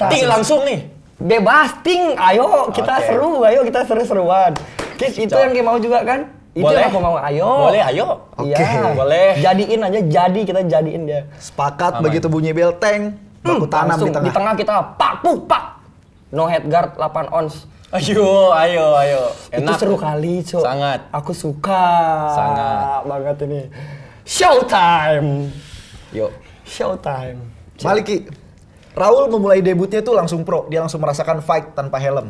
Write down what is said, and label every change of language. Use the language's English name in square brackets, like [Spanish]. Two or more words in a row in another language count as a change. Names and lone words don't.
[Indonesian] Ting langsung nih. bebas ting. Ayo kita Oke. seru, ayo kita seru-seruan. Kis itu Cok. yang Ki mau juga kan? Itu Boleh. yang aku mau. Ayo. Boleh, ayo. Iya. Oke. Boleh. Jadiin aja, kita jadiin dia. Sepakat, Aman. begitu bunyi bel teng, baku tanam Langsung di tengah. kita pak. [English] No head guard 8 ons. [Indonesian] Ayo. Itu Enak. seru kali, Cok. Sangat. Aku suka. Sangat. Banget ini. Showtime. Yuk. Showtime. Maliki, Raul memulai debutnya tuh langsung pro, dia langsung merasakan fight tanpa helm.